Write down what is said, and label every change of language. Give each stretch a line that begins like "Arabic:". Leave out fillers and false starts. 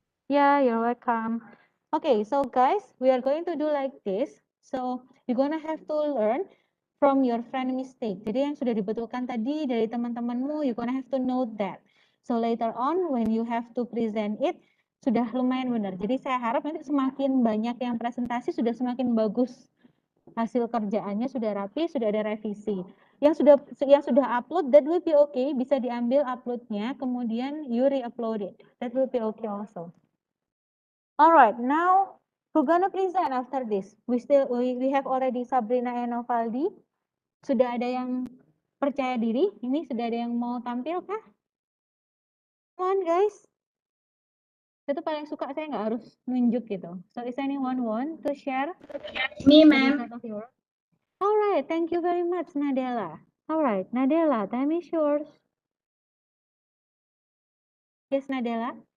English: Yeah, you're welcome. Okay, so guys, we are going to do like this. So you're gonna have to learn from your friend mistake.
Indonesian: Jadi yang sudah dibetulkan tadi dari teman-temanmu,
English: you're gonna have to note that. So later on, when you have to present it,
Indonesian: sudah lumayan benar. Jadi saya harap nanti semakin banyak yang presentasi, sudah semakin bagus hasil kerjaannya, sudah rapi, sudah ada revisi. Yang sudah upload,
English: that will be okay.
Indonesian: Bisa diambil uploadnya, kemudian
English: you re-upload it. That will be okay also. All right, now who gonna present after this? We have already Sabrina and Novaldi.
Indonesian: Sudah ada yang percaya diri? Ini sudah ada yang mau tampil kah?
English: Come on guys.
Indonesian: Itu paling suka saya nggak harus nunjuk gitu.
English: So is anyone want to share? Me, the ma'am. result of your work? All right, thank you very much, Nadella. All right, Nadella, time is yours. Yes, Nadella.